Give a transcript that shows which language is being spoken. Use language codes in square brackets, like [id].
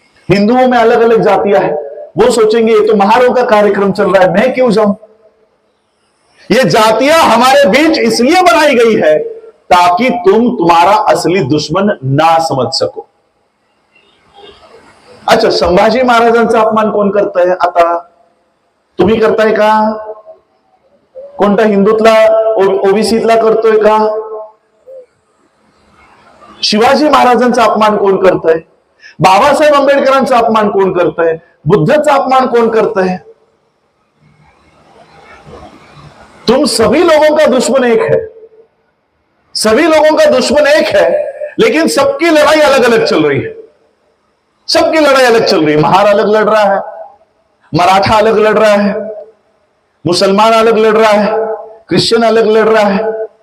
[hi] हिंदुओं में अलग अलग जातियां हैं, वो सोचेंगे ये तो महारों का कार्यक्रम चल रहा है, मैं क्यों जाऊं? ये जातियां हमारे बीच इसलिए बनाई गई है ताकि तुम तुम्हारा असली दुश्मन ना समझ सको। [mr] अच्छा, संभाजी महाराजांचा अपमान कोण करताय? आता तुम्ही करताय का? कोणता हिंदूतला ओबीसीतला करतोय का? शिवाजी महाराजांचा अपमान कोण करतंय? बाबासाहेब आंबेडकरांचा अपमान कोण करतंय? बुद्धाचा अपमान कोण करतंय? [hi] तुम सभी लोगों का दुश्मन एक है, सभी लोगों का दुश्मन एक है, लेकिन सबकी लड़ाई अलग अलग चल रही है। सबकी लड़ाई अलग चल रही है। महार अलग लड़ रहा है, मराठा अलग लड़ रहा है, मुसलमान अलग लड़ रहा है, क्रिश्चियन अलग लड़ रहा है।